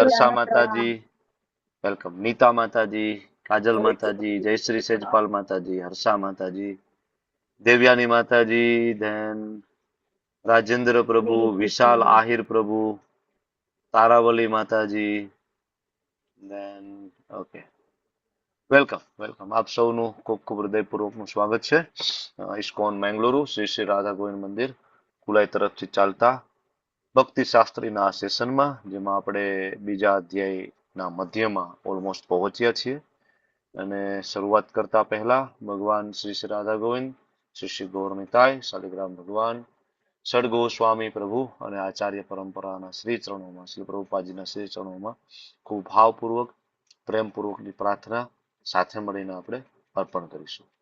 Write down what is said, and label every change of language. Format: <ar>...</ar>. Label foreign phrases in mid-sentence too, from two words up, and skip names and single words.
<hi>जी, हर्षा दंडवत दंडवत माता प्रणाम। जी, प्रणाम। वेलकम। नीता माता जी, काजल हरे माता जी, कृष्ण जयश्री प्रभु जी, सेजपाल माता जी, हर्षा माता जी, देवयानी माता जी, धन राजेंद्र प्रभु, हरे विशाल कृष्ण। आहिर प्रभु, तारावली माता जी,</hi> <en>then okay welcome welcome</en> <gu>આપ સૌનું ખૂબ ખૂબ હૃદયપૂર્વકનું સ્વાગત છે ઇસ્કોન મેંગલુરુ શ્રી શ્રી રાધા ગોવિંદ મંદિર કુલાઈ તરફથી ચાલતા ભક્તિ શાસ્ત્રીના આ સેશનમાં જેમાં આપણે બીજા અધ્યાયના મધ્યમાં ઓલમોસ્ટ પહોંચ્યા છીએ અને શરૂઆત કરતા પહેલા ભગવાન શ્રી શ્રી રાધા ગોવિંદ શ્રી શ્રી ગૌરમિતાય શાલિગ્રામ ભગવાન સદગો સ્વામી પ્રભુ અને આચાર્ય પરંપરાના શ્રી ચરણોમાં શ્રી પ્રભુપાદજીના શ્રી ચરણોમાં ખૂબ ભાવપૂર્વક પ્રેમપૂર્વકની પ્રાર્થના સાથે મળીને આપણે અર્પણ કરીશું.</gu>